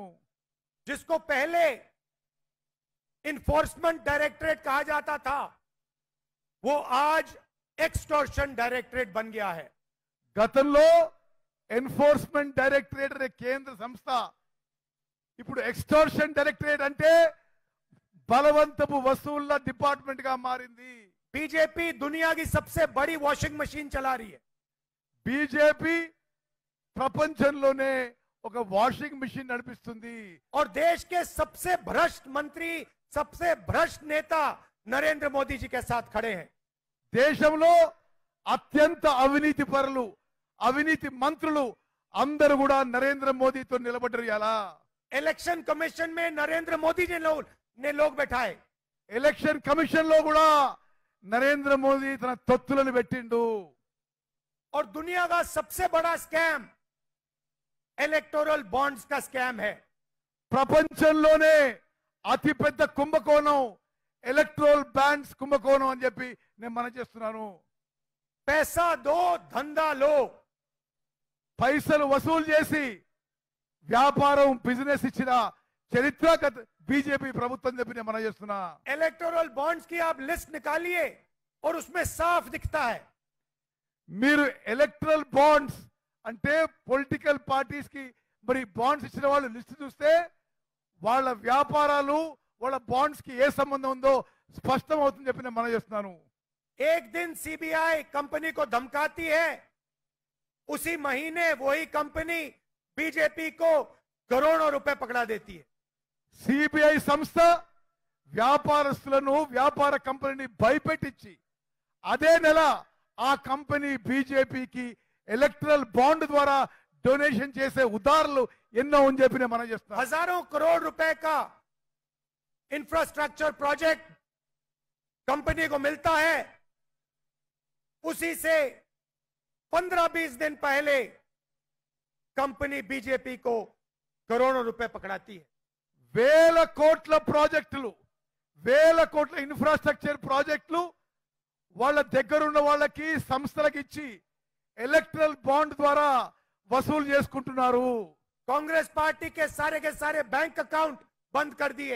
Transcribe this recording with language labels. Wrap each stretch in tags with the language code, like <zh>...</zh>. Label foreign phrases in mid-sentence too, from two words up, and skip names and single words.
<hi>जिसको पहले इन्फोर्समेंट डायरेक्टरेट कहा जाता था, वो आज</hi> <en>extortion directorate</en> <hi>बन गया है।</hi> <te>గతంలో ఎన్ఫోర్స్మెంట్ డైరెక్టరేట్ అనే కేంద్ర సంస్థ ఇప్పుడు</te> <en>extortion directorate</en> <te>అంటే బలవంతపు వసూళ్ల డిపార్ట్మెంట్ గా మారింది।</te> <hi>बीजेपी दुनिया की सबसे बड़ी</hi> <en>washing machine</en> <hi>चला रही है।</hi> <te>బీజేపీ ప్రపంచంలోనే ఒక</te> <en>washing machine</en> <te>నడిపిస్తుంది।</te> <hi>और देश के सबसे भ्रष्ट मंत्री, सबसे भ्रष्ट नेता नरेंद्र मोदी जी के साथ खड़े हैं।</hi> <te>దేశంలో అత్యంత అవినీతి పరులు, అవినీతి మంత్రులు అందరూ కూడా నరేంద్ర మోదీతో నిలబడ్డారు। ఎలా</te> <hi>इलेक्शन कमीशन में नरेंद्र मोदी जी ने लोग बैठाए।</hi> <te>ఎలక్షన్ కమిషన్ లో కూడా నరేంద్ర మోదీ తన తొత్తులను పెట్టిండు।</te> <hi>और दुनिया का सबसे बड़ा स्कैम</hi> <en>electoral bonds</en> <hi>का स्कैम है।</hi> <te>ప్రపంచంలోనే అతిపెద్ద కుంభకోణం</te> <en>electoral bonds</en> <te>కుంభకోణం అని చెప్పి నేను మనం చేస్తున్నాను।</te> <hi>पैसा दो, धंधा लो।</hi> <te>పైసలు వసూలు చేసి వ్యాపారం బిజినెస్ ఇచ్చిన చరిత్ర బీజేపీ ప్రభుత్వం చెప్పి నేను మనం చేస్తున్నా।</te> <en>electoral bonds</en> <hi>की आप लिस्ट निकालिए और उसमें साफ दिखता है।</hi> <te>మీరు</te> <en>electoral bonds</en> <te>అంటే</te> <en>political parties</en> <te>కి మరి బాండ్స్ ఇచ్చిన వాళ్ళు లిస్ట్ చూస్తే వాళ్ళ వ్యాపారాలు వాళ్ళ బాండ్స్ కి ఏ సంబంధం ఉందో స్పష్టం అవుతుంది చెప్పి నేను మనం చేస్తున్నాను।</te> <hi>एक दिन सीबीआई कंपनी को धमकाती है, उसी महीने वही कंपनी बीजेपी को करोड़ों रुपए पकड़ा देती है।</hi> <te>సిబిఐ సంస్థ వ్యాపారస్తులను వ్యాపార కంపెనీని భయపెట్టించి అదే నెల ఆ కంపెనీ బీజేపీకి</te> <en>electoral bond</en> <te>ద్వారా డొనేషన్ చేసే ఉదాహరణలు ఎన్నో అని చెప్పి నేను మనం చేస్తున్నాను।</te> <hi>हजारों करोड़ रुपए का</hi> <en>infrastructure project company</en> <hi>को मिलता है, उसी से 15-20 दिन पहले कंपनी बीजेपी को करोड़ों रुपए पकड़ाती है।</hi> <te>వేల కోట్ల ప్రాజెక్టులు, వేల కోట్ల</te> <en>infrastructure projects</en> <te>వాళ్ళ దగ్గరున్న వాళ్ళకి సంస్థలకు ఇచ్చి</te> <en>electoral bond</en> <te>ద్వారా వసూలు చేసుకుంటున్నారు।</te> <hi>कांग्रेस पार्टी के सारे</hi> <en>bank account</en> <hi>बंद कर दिए।</hi>